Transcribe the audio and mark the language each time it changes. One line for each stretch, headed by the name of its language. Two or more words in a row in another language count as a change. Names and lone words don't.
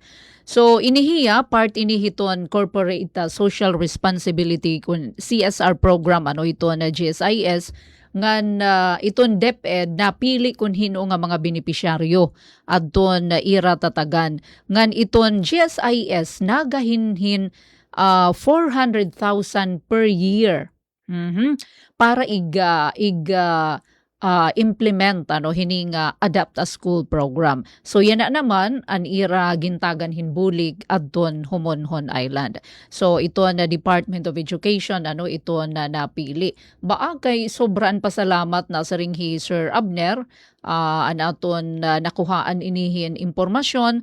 Waray: So inihiya part inihiton
English: corporate social responsibility
Waray: kun CSR program iton GSIS ngan iton DepEd napili kun hino nga mga benepisyaryo adton ira tatagan ngan iton GSIS nagahinhin 400,000
English: per year.
Waray: Para implement hining
English: adapt a school program.
Waray: So yan na naman an ira gintagan hinbulig adton Homonhon Island. So ito na Department of Education ito na napili. Baa kay sobrang pasalamat na sa ringhi Sir Abner anaton nakuhaan inihin impormasyon.